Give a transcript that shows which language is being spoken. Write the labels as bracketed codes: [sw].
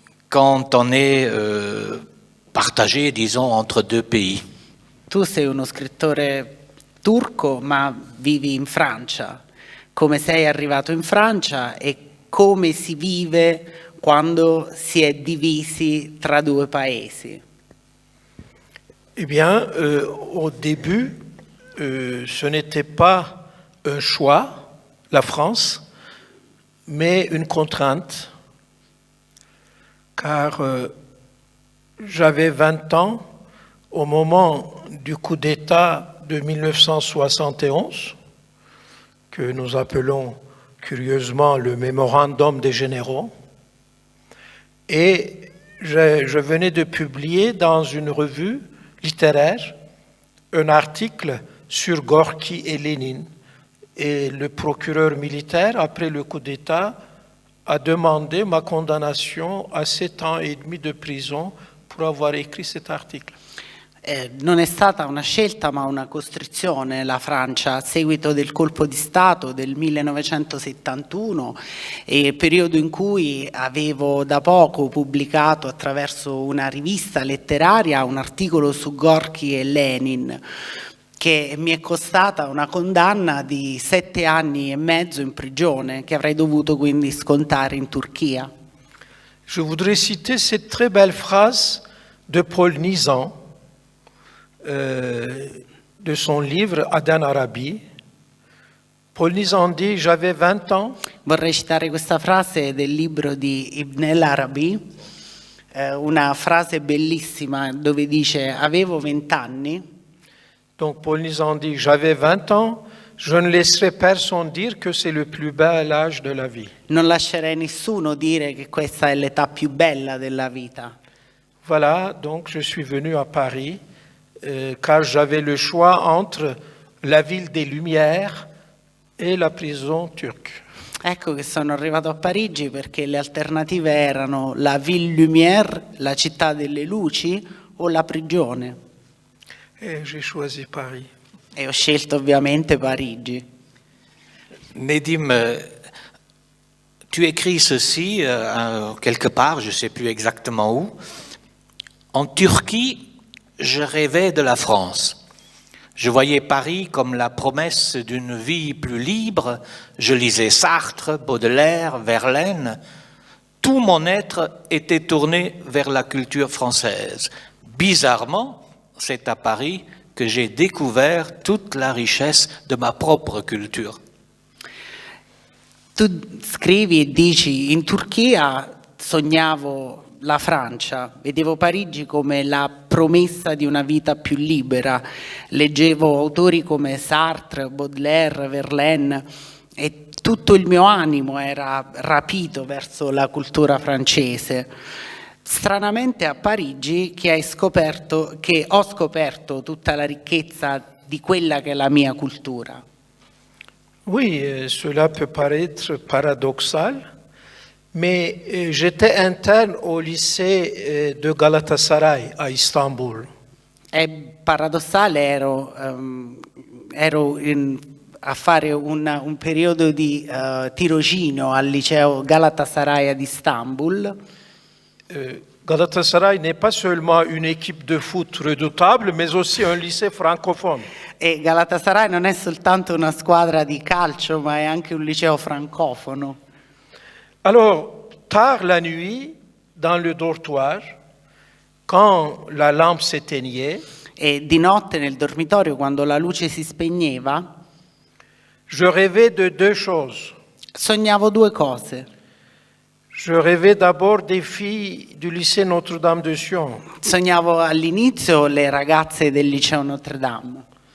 [fr] quand on est partagé, disons, entre deux pays. [it] Tu sei uno scrittore turco, ma vivi in Francia. Come sei arrivato in Francia e come si vive quando si è divisi tra due paesi? [fr] Eh bien, au début, ce n'était pas un choix, la France, mais une contrainte, car j'avais 20 ans au moment du coup d'État de 1971, que nous appelons curieusement le mémorandum des généraux, et je venais de publier dans une revue littéraire un article sur Gorki et Lénine. Et le procureur militaire, après le coup d'État, a demandé ma condamnation à 7 ans et demi de prison pour avoir écrit cet article. [it] Non è stata una scelta ma una costrizione la Francia a seguito del colpo di Stato del 1971, periodo in cui avevo da poco pubblicato attraverso una rivista letteraria un articolo su Gorki e Lenin che mi è costata una condanna di 7 anni e mezzo in prigione che avrei dovuto quindi scontare in Turchia. [fr] Je voudrais citer cette très belle phrase de Paul Nizan, de son livre Aden Arabi. Paul Nizan dit: j'avais 20 ans. [it] Vorrei citare questa frase del libro di Ibn al-Arabi, una frase bellissima dove dice: avevo 20 anni. [fr] Donc Paul Nizan dit: j'avais 20 ans, je ne laisserai personne dire que c'est le plus bel âge de la vie. [it] Non lascerei nessuno dire che questa è l'età più bella della vita. [fr] Voilà, donc je suis venu à Paris car j'avais le choix entre la ville des Lumières et la prison turque. [it] Ecco che sono arrivato a Parigi perché le alternative erano la Ville Lumière, la città delle luci, o la prigione. [fr] Et j'ai choisi Paris. [it] E ho scelto ovviamente Parigi. [fr] Nedim, tu écris ceci quelque part, je ne sais plus exactement où. En Turquie, je rêvais de la France. Je voyais Paris comme la promesse d'une vie plus libre. Je lisais Sartre, Baudelaire, Verlaine. Tout mon être était tourné vers la culture française. Bizarrement, c'est à Paris que j'ai découvert toute la richesse de ma propre culture. [it] Tu scrivi e dici: in Turchia sognavo la Francia, vedevo Parigi come la promessa di una vita più libera, leggevo autori come Sartre, Baudelaire, Verlaine e tutto il mio animo era rapito verso la cultura francese. Stranamente a Parigi che ho scoperto tutta la ricchezza di quella che è la mia cultura. [fr] Oui, cela peut paraître paradoxal, mais j'étais interne au lycée de Galatasaray à Istanbul. [it] È paradossale, ero a fare un periodo di tirocinio al liceo Galatasaray ad Istanbul. [fr] Galatasaray n'est pas seulement une équipe de foot redoutable, mais aussi un lycée francophone. [it] E Galatasaray non è soltanto una squadra di calcio, ma è anche un liceo francofono. [fr] Alors, tard la nuit, dans le dortoir, quand la lampe s'éteignait, [it] E di notte nel dormitorio, quando la luce si spegneva, [fr] je rêvais de deux choses. [it] sognavo due cose. [fr] Je rêvais d'abord des filles du lycée Notre-Dame de Sion, [it] Sognavo all'inizio le ragazze del liceo Notre Dame.